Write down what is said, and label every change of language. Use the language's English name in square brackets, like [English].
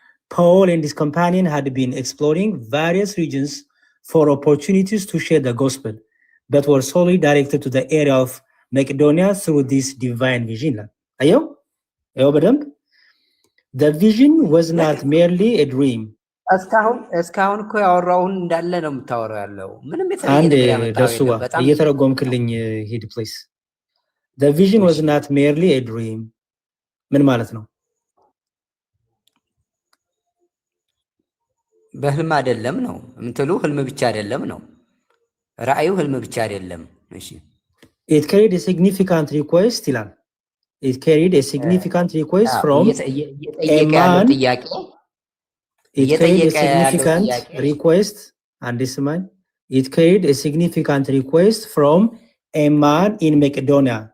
[English] Paul and his companion had been exploring various regions for opportunities to share the gospel, but were solely directed to the area of Macedonia through this divine vision. The vision was not merely a dream. [Amharic] እስካሁን እኮ ያወራውን እንዳለ ነው የምታወራው ያለው። ምንም አንዴ ደሱዋ እየተረጎምክልኝ ሂድ ፕሊዝ። [English] The vision was not merely a dream. [Amharic] ምን ማለት ነው? በህልም አይደለም ነው እንትሉ ህልም ብቻ አይደለም ነው። ራእዩ ህልም ብቻ አይደለም። እሺ [English] It carried a significant request [Amharic] ይላል። [English] It carried a significant request from a man. It carried a significant request and this man. It carried a significant request from a man in Macedonia.